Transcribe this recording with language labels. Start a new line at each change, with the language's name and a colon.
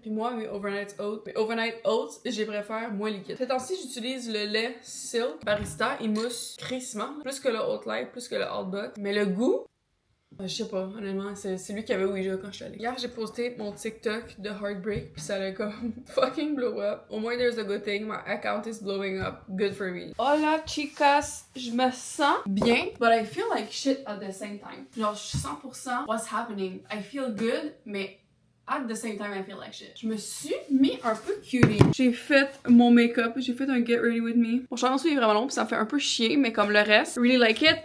French: Puis moi, mes Overnight Oats, j'ai préfère moins liquide. Ces temps-ci, j'utilise le lait Silk Barista. Il mousse crissement. Plus que le Oatly, plus que le Outback. Mais le goût, je sais pas, honnêtement, c'est lui qui avait Ouija quand je suis allée. Hier, j'ai posté mon TikTok de Heartbreak, puis ça a comme fucking blow up. Au moins,
English: there's a good thing. My account is blowing up. Good for me.
Spanish: Hola, chicas.
French: Je me sens bien,
English: but I feel like shit at the same time.
French: Genre, je suis 100%
English: what's happening. I feel good, mais At the same time, I feel like shit.
French: Je me suis mis un peu cutie. J'ai fait mon make-up, j'ai fait un get ready with me. Mon chandail est vraiment long, puis ça me fait un peu chier, mais comme le reste,
English: really like it.